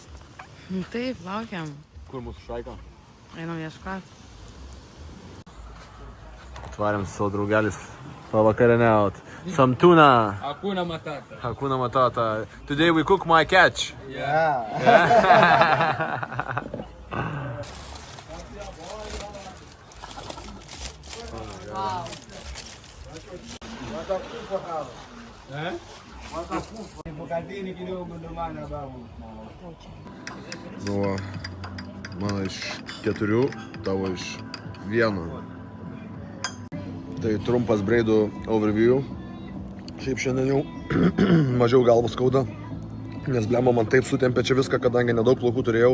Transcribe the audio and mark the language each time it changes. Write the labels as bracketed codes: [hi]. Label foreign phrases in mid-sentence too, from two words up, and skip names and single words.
[lt] Taip, laukiam. Kur mūsų šaika? Einam ieškoti. Atvarėm su savo draugelis pavakarieniaut. [en] Some tuna. [sw] Hakuna matata. Hakuna matata. [en] Today we cook my catch. [sw] Kazini kidogo ndo maana babu. [lt] Nu, mano iš 4, tavo iš 1. Tai trumpas breidų overview. Šiaip šiandien jau mažiau galvos skauda, nes blemba man taip sutempė čia viską, kadangi nedaug plaukų turėjau.